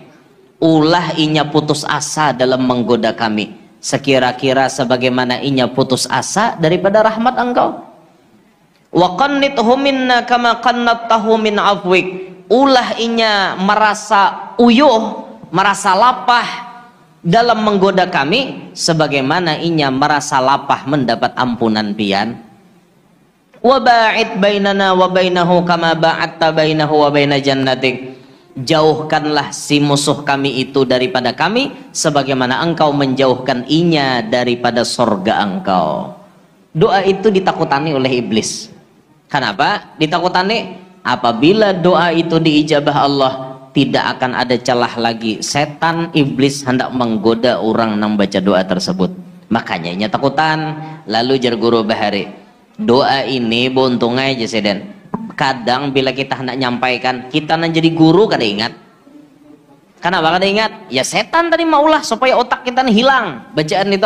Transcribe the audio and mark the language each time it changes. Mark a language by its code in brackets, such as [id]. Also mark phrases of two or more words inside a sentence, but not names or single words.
[bjn] Ulah inya putus asa dalam menggoda kami, sekira-kira sebagaimana inya putus asa daripada rahmat engkau. [ar] وقنطه منا كما قنطته من عفوك. [bjn] Ulah inya merasa uyuh, merasa lapah dalam menggoda kami sebagaimana inya merasa lapah mendapat ampunan pian. [ar] وباعد بيننا وبينه كما باعدت بينه وبين جنتك. [id] Jauhkanlah si musuh kami itu daripada kami sebagaimana engkau menjauhkan inya daripada sorga engkau. [bjn] Doa itu ditakutani oleh iblis. [id] Kenapa ditakutani? Apabila doa itu diijabah Allah, tidak akan ada celah lagi setan iblis hendak menggoda orang yang baca doa tersebut. [bjn] Makanya inya takutan. Lalu jar guru bahari, doa ini buntung aja seden. Kadang bila kita hendak nyampaikan, kita nan jadi guru kada ingat. Kenapa kada ingat? Ya setan tadi maulah supaya otak kita nih hilang bacaan itu.